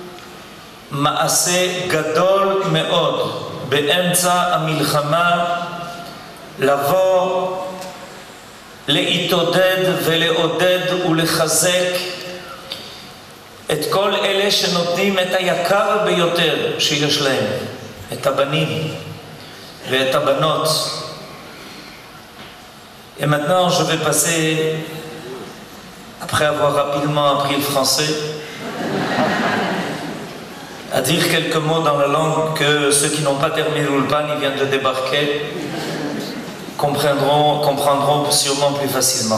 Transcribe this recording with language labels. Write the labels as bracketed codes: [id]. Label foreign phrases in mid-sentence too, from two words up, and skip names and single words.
[he] מעשה גדול מאוד באמצע המלחמה, לבוא להתעודד ולעודד ולחזק את כל אלה שנותנים את היקר ביותר שיש להם, את הבנים ואת הבנות. [fr] Et maintenant je vais passer, après avoir rapidement appris le français, à dire quelques mots dans la langue que ceux qui n'ont pas terminé l'Ulpan, ils viennent de débarquer, comprendront sûrement plus facilement.